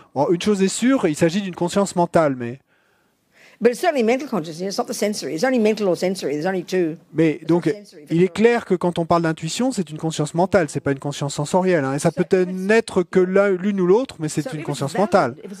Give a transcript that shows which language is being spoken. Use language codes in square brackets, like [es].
[fr] Bon, une chose est sûre, il s'agit d'une conscience mentale, mais. [en] But it's certainly mental consciousness. It's not the sensory. It's only mental or sensory. There's only two. [fr] Mais donc, il est clair que quand on parle d'intuition, c'est une conscience mentale, c'est pas une conscience sensorielle. Hein, et ça peut n'être que l'une ou l'autre, mais c'est une conscience mentale.